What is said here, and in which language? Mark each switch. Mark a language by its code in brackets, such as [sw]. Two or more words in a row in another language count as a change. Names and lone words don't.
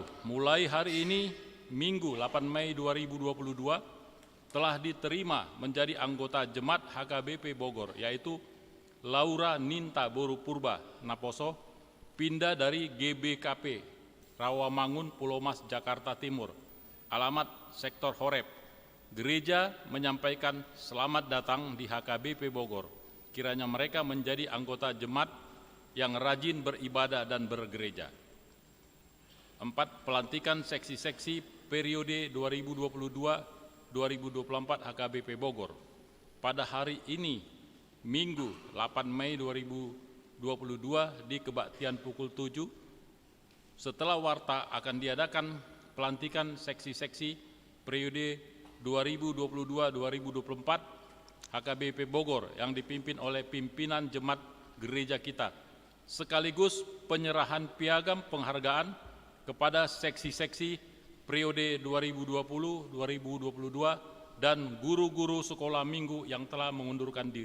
[id] Mulai hari ini, Minggu 8 Mei 2022, telah diterima menjadi anggota Jemaat HKBP Bogor, yaitu Laura Ninta Boru Purba Naposo, pindah dari GBKP Rawamangun, Pulau Mas, Jakarta Timur, alamat Sektor Horeb. Gereja menyampaikan selamat datang di HKBP Bogor. Kiranya mereka menjadi anggota jemaat yang rajin beribadah dan bergereja. 4. Pelantikan seksi-seksi periode 2022-2024 HKBP Bogor. Pada hari ini, Minggu 8 Mei 2022 di kebaktian pukul 7, setelah warta akan diadakan pelantikan seksi-seksi periode 2022-2024 HKBP Bogor yang dipimpin oleh pimpinan jemaat gereja kita, sekaligus penyerahan piagam penghargaan kepada seksi-seksi periode 2020-2022 dan guru-guru sekolah minggu yang telah mengundurkan diri.